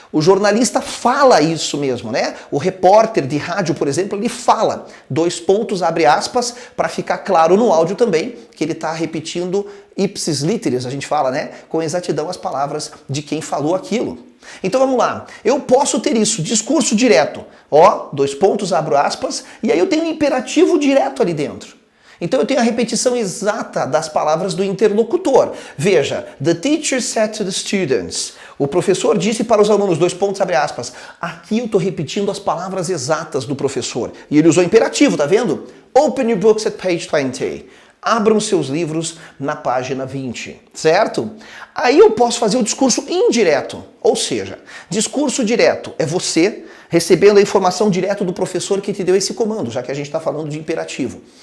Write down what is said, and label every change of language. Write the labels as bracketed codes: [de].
[pt] O jornalista fala isso mesmo, né? O repórter de rádio, por exemplo, ele fala, dois pontos, abre aspas, para ficar claro no áudio também que ele tá repetindo ipsis literis, a gente fala, né? Com exatidão as palavras de quem falou aquilo. Então vamos lá, eu posso ter isso, discurso direto, ó, dois pontos, abro aspas, e aí eu tenho um imperativo direto ali dentro. Então eu tenho a repetição exata das palavras do interlocutor. [en] Veja, the teacher said to the students. [pt] O professor disse para os alunos, dois pontos, abre aspas. Aqui eu estou repetindo as palavras exatas do professor. E ele usou imperativo, tá vendo? [en] Open your books at page 20. [pt] Abram seus livros na página 20, certo? Aí eu posso fazer o discurso indireto, ou seja, discurso direto é você recebendo a informação direto do professor que te deu esse comando, já que a gente está falando de imperativo.